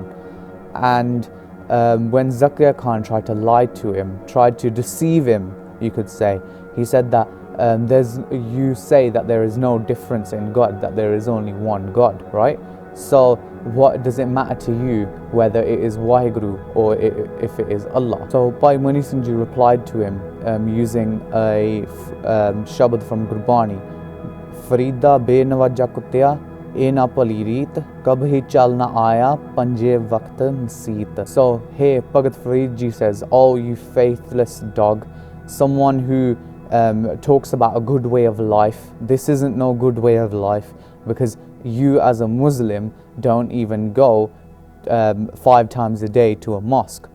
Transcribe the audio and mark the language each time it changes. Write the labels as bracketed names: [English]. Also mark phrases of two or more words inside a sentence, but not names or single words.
[English] And when Zakaria Khan tried to lie to him, tried to deceive him, you could say, he said that you say that there is no difference in God, that there is only one God, right? So what does it matter to you whether it is Waheguru or if it is Allah? So Bhai Mani Singh Ji replied to him using a shabad from Gurbani. [Punjabi] ਫਰੀਦਾ ਬੇ ਨਿਵਾਜਾ ਕੁਤਿਆ ਏ ਨਾ ਪਲੀ ਰੀਤ ਕਬਹੀ ਚਲ ਨਾ ਆਇਆ ਪੰਜੇ ਵਕਤ ਮਸੀਤ. [English] So here Bhagat Farid Ji says, oh you faithless dog, someone who talks about a good way of life, this isn't no good way of life, because you as a Muslim don't even go 5 times a day to a mosque.